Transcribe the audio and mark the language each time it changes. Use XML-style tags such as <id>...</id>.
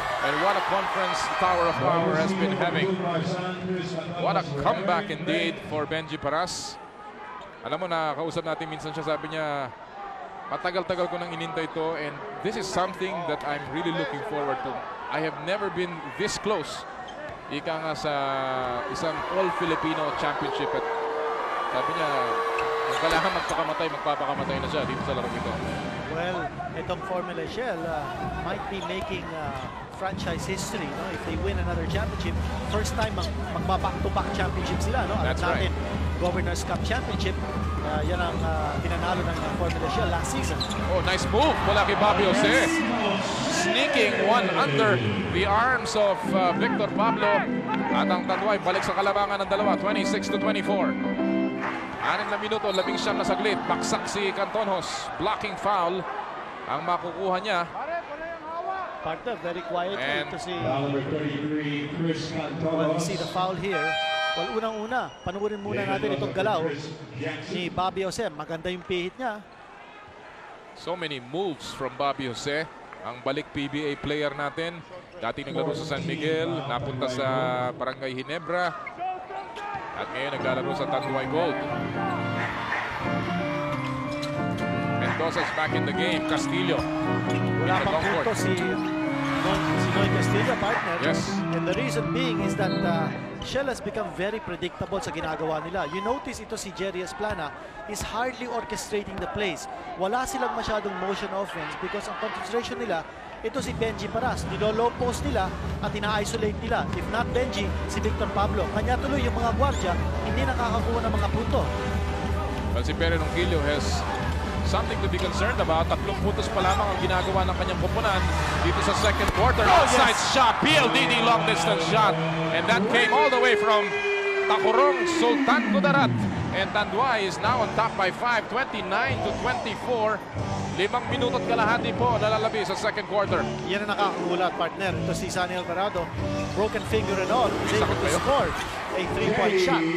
<en>And what a conference Tower of Power has been having. What a comeback indeed for Benji Paras.</en> <tl>Alam mo na, kausap natin minsan siya, sabi niya, matagal-tagal ko nang inintay ito</tl> <en>and this is something that I'm really looking forward to. I have never been this close.</en> <tl>Ika nga sa isang All-Filipino Championship at sabi niya, kung kailangan magpapakamatay na siya dito sa larong ito.</tl> <en>Well, itong Formula Shell might be making franchise history, no? If they win another championship. First time</en> <tl>magbaback-to-back championship sila, no?</tl> <en>That's right. Governor's Cup Championship.</en> <tl>Yan ang tinanalo ng Formula Shell last season.</tl> <en>Oh, nice move</en> <tl>mula kay</tl> <en>Bobby Jose. Sneaking one under the arms of Victor Pablo.</en> <tl>At ang Tanduay balik sa kalabangan ng dalawa, 26-24. 6 na minuto, 19 na saglit. Baksak si Cantonhos. Blocking foul ang makukuha niya.</tl> <en>Partner, very quiet to see. Number 33, Chris Cantonhos. Well, we see the foul here.</en> <tl>Well, unang-una, panuorin muna natin itong galaw ni Bobby Jose. Maganda yung pihit niya.</tl> <en>So many moves from Bobby Jose.</en> <tl>Ang balik PBA player natin. Dati naglaro sa San Miguel. Napunta sa Barangay Ginebra. At ngayon naglalaro sa Tanduay Gold.</tl> <en>Mendoza's back in the game. Castillo.</en> <tl>Wala pang punto si Noy Castillo, partner.</tl> <en>Yes. And the reason being is that Shell has become very predictable</en> <tl>sa ginagawa nila.</tl> <en>You notice ito si Jerry Esplana is hardly orchestrating the plays.</en> <tl>Wala silang masyadong motion offense because ang concentration nila, ito si Benji Paras. Nilo-low post nila at ina-isolate nila. If not Benji, si Victor Pablo. Kanya tuloy yung mga gwardya, hindi nakakakuha ng mga punto.</tl> <en>Well, si Perry Ronquillo has something to be concerned about.</en> <tl>3 puntos pa lamang ang ginagawa ng kanyang koponan dito sa second quarter.</tl> <en>Outside shot, PLDD long distance shot. And that came all the way from Takurong Sultan Kudarat. And Tanduay is now on top by 5, 29-24.</en> <tl>5 minuto at kalahati po nalalabi sa second quarter. Yan ang nakakagulat, partner. Ito si Sunny Alvarado.</tl> <en>Broken finger and all. He's able to score. a three-point shot.</en>